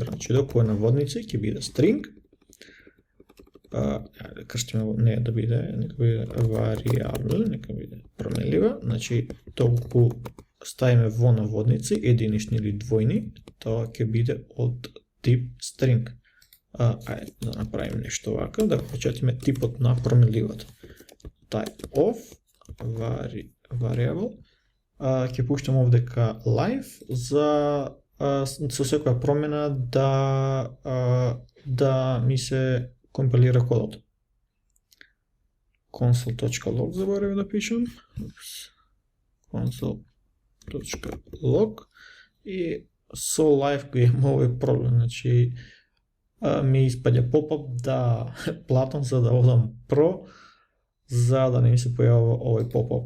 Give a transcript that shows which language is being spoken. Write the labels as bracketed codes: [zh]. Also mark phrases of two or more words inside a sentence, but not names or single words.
[mk] Значи доколку е наводници ќе биде string. Крстиме не да биде, нека биде variable, нека биде променлива. Значи доколку ставиме во наводници единични или двојни, тоа ќе биде од тип string. Ајде да направиме нешто вака, да почетиме типот на променливата. [en] Type of variable. [mk] Ќе пуштам овдека live за со секоја промена да ми се компилира кодот. console.log заборавив да пишам. console.log и со live го имам овој проблем, значи ми испаѓа поп-ап да платам за да одам про, за да не ми се појавува овој поп-ап.